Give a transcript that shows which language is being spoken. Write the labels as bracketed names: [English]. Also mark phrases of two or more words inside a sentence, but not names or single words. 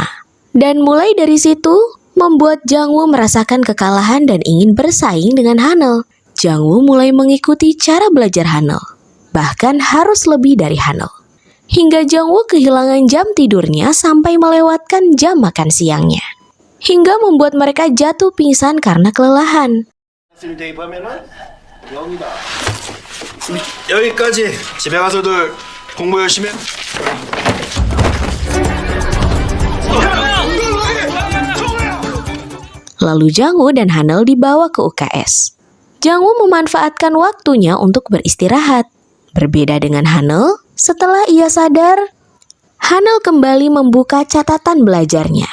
[Indonesian] Dan mulai dari situ, membuat Jungwoo merasakan kekalahan dan ingin bersaing dengan Hanel. Jungwoo mulai mengikuti cara belajar Hanel, bahkan harus lebih dari Hanel. Hingga Jungwoo kehilangan jam tidurnya sampai melewatkan jam makan siangnya. Hingga membuat mereka jatuh pingsan karena kelelahan. [Korean] 여기까지. 집에 가서도 공부 열심히 해. [Indonesian] Lalu Jungwoo dan Hanel dibawa ke UKS. Jungwoo memanfaatkan waktunya untuk beristirahat. Berbeda dengan Hanel, setelah ia sadar, Hanel kembali membuka catatan belajarnya.